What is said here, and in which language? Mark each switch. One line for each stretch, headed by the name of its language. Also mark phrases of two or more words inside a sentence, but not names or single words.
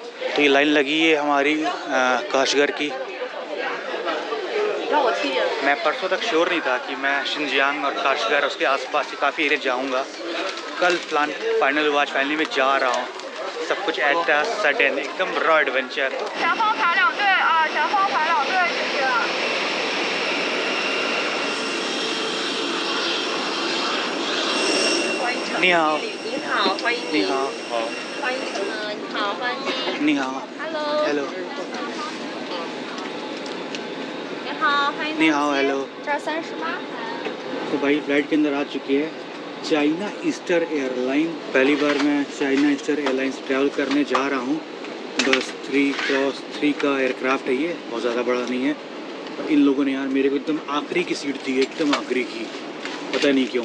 Hindi: तो ये लाइन लगी है हमारी काशगर की। मैं परसों तक श्योर नहीं था कि मैं शिनजियांग और काशगर उसके आसपास के काफ़ी एरिया जाऊंगा। कल प्लान फाइनल हुआ, आज फाइनली मैं जा रहा हूँ। सब कुछ
English: at the sudden,
Hindi: एकदम
English: raw adventure.
Chinese: 你好. 你好, 欢迎你你。好，欢迎你好，欢迎你。你好 Hello。，Hello，你好，欢迎你好，Hello。这儿30吗？
Hindi: तो भाई फ्लाइट के अंदर आ चुकी है चाइना ईस्टर एयरलाइन। पहली बार मैं चाइना ईस्टर एयरलाइंस ट्रैवल करने जा रहा हूँ। बस 3x3 का एयरक्राफ्ट है ये, बहुत ज़्यादा बड़ा नहीं है। और इन लोगों ने यार मेरे को एकदम आखिरी की सीट दी है, एकदम आखिरी की, पता नहीं क्यों।